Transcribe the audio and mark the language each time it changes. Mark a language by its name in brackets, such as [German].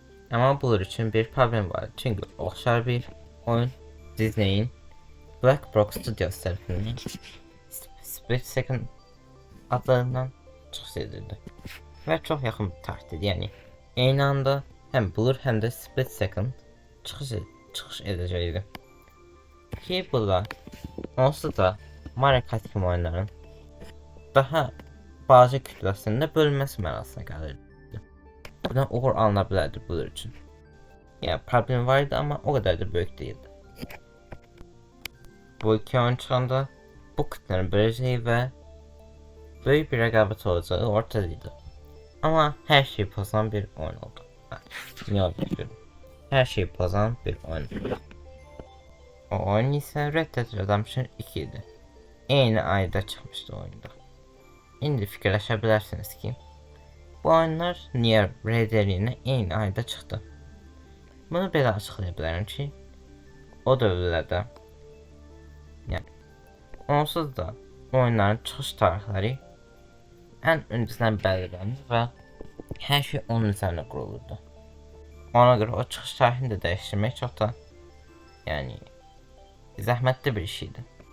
[Turkish] Ama Blur için bir problem var çünkü oxşar bir oyun Disney'in Black Box Studios tarafından Split Second adlarından çıxış edildi ve çok yakın bir tarihte yani aynı anda hem Blur hem de Split Second [Azerbaijani] çıxış edəcəkdi. Ki bunlar onsuz da Mario Kart kimi oyunların daha bazı kütləsində bölünməsi mənasına gəlirdi. Buradan uğur alına bilərdi Blur üçün. [Turkish] Yani problem vardı ama o kadar da büyük değildi. Bu iki oyun çıkanda bu kütlenin böleceği ve büyük bir rekabet olacağı ortadaydı. Ama her şeyi bozan bir oyun oldu. Niye oldu bilmiyorum. Her şeyi bozan bir oyun. O oyun ise Red Dead Redemption 2 idi. Aynı ayda çıkmıştı oyunda. Şimdi fikirləşebilirsiniz ki bu oyunlar niye Red Dead ile aynı ayda çıktı? [Azerbaijani] Bunu belə açıqlaya ki o dövrlərdə yani onsuz da oyunların çıxış tarixləri ən öncədən belirlənir və hər şey onun üzərində qurulurdu. Ona görə o çıxış tarixini də dəyişdirmək çox da yani zəhmətli bir iş idi.